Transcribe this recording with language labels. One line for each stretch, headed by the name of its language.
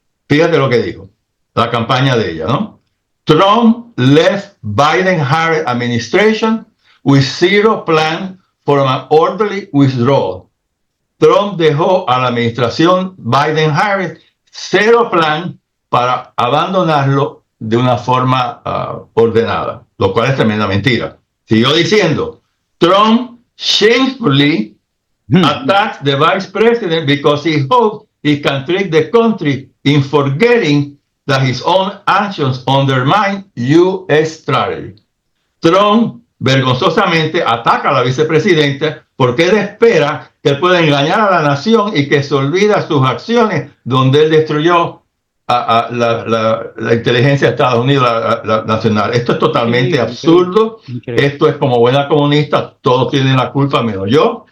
Spanish: Fíjate lo que dijo, la campaña de ella, ¿no?
English: Trump left Biden-Harris administration with zero plan for an orderly withdrawal.
Spanish: Trump dejó a la administración Biden-Harris cero plan para abandonarlo de una forma ordenada, lo cual es tremenda mentira. Siguió diciendo,
English: Trump shamefully attacked the vice president because he hoped he can trick the country in forgetting that his own actions undermine U.S. strategy.
Spanish: Trump vergonzosamente ataca a la vicepresidenta porque él espera que él pueda engañar a la nación y que se olvida sus acciones donde él destruyó la inteligencia de Estados Unidos, la nacional. Esto es totalmente absurdo. Esto es como buena comunista, todos tienen la culpa menos yo.